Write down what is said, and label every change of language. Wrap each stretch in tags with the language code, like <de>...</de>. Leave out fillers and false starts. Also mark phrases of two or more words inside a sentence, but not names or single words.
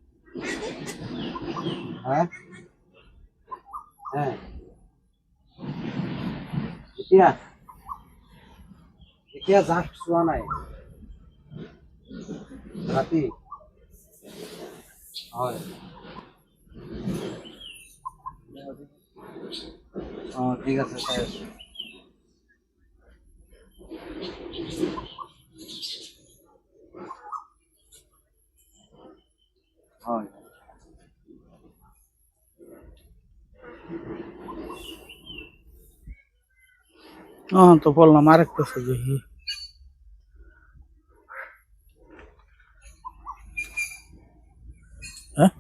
<as>হ্যাঁ হ্যাঁ এতিয়া এতিয়া জাষ্ট চোৱা নাই ৰাতি হয় ঠিক আছে চাই আছো হয়</as> <bn>তো বললাম আরেকটা দেখি হ্যাঁ</bn>